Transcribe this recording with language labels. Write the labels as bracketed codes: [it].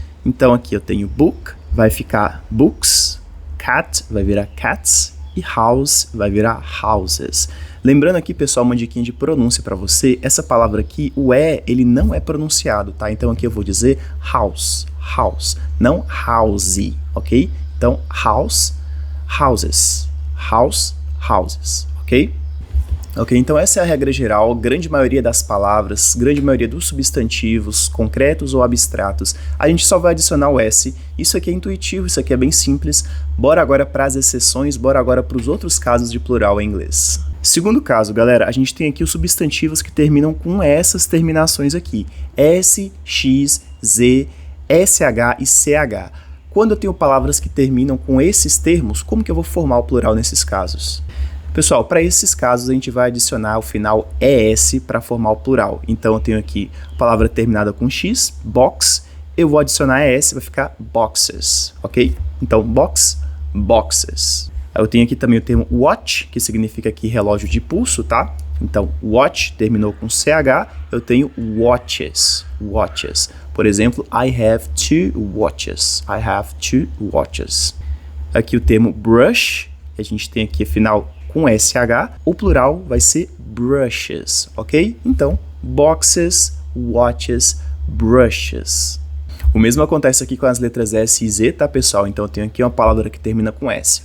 [pt] Então, aqui eu tenho book, vai ficar books, cat vai virar cats e house vai virar houses. Lembrando aqui, pessoal, uma diquinha de pronúncia para você, essa palavra aqui, o E, ele não é pronunciado, tá? Então aqui eu vou dizer house, house, não house, ok? Então house, houses, house, houses, ok? Ok, então essa é a regra geral, grande maioria das palavras, grande maioria dos substantivos, concretos ou abstratos, a gente só vai adicionar o S, isso aqui é intuitivo, isso aqui é bem simples, bora agora para as exceções, bora agora para os outros casos de plural em inglês. Segundo caso, galera, a gente tem aqui os substantivos que terminam com essas terminações aqui, S, X, Z, SH e CH. Quando eu tenho palavras que terminam com esses termos, como que eu vou formar o plural nesses casos? Pessoal, para esses casos a gente vai adicionar o final ES para formar o plural. Então eu tenho aqui a palavra terminada com X, box, eu vou adicionar ES, vai ficar boxes, ok? Então box, boxes. Eu tenho aqui também o termo watch, que significa aqui relógio de pulso, tá? Então watch terminou com CH, eu tenho watches, watches. Por exemplo, [en] I have two watches, I have two watches. [pt] Aqui o termo brush, que a gente tem aqui final com SH, o plural vai ser brushes, ok? Então, boxes, watches, brushes. O mesmo acontece aqui com as letras S e Z, tá, pessoal? Então, eu tenho aqui uma palavra que termina com S.